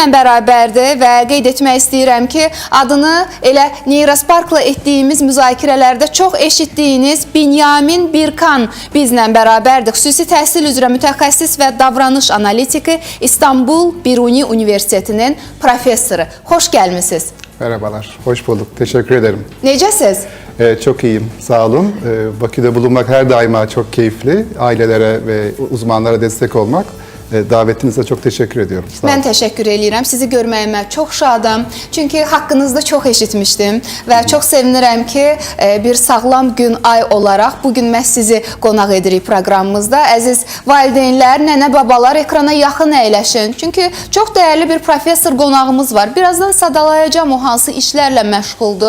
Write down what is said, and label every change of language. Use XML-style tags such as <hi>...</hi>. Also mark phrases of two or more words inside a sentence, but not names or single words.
<az>bizimlə bərabərdir və qeyd etmək istəyirəm ki, adını elə Neyrasparkla etdiyimiz müzakirələrdə çox eşitdiyiniz Binyamin Birkan bizlə bərabərdir. Xüsusi təhsil üzrə mütəxəssis və davranış analitiki, İstanbul Biruni Universitetinin professoru. Xoş gəlmisiniz.</az> <tr>Merhabalar, hoş bulduk. Teşekkür ederim.</tr> <az>Necəsiz?</az> <tr>Çok iyiyim, sağ olun. Bakü'de bulunmak her daima çok keyifli. Ailelere ve uzmanlara destek olmak. Davetinize çok teşekkür ediyorum.</tr> <az>Mən təşəkkür edirəm. Sizi görməyimə çox şadam. Çünki haqqınızda çox eşitmişdim və çox sevinirəm ki, bir sağlam gün ay olaraq bugün məhz sizi qonaq edirik proqramımızda. Əziz valideynlər, nənə, babalar ekrana yaxın əyləşin. Çünki çox dəyərli bir professor qonağımız var. Birazdan sadalayacağım o hansı işlərlə məşğuldur.</az>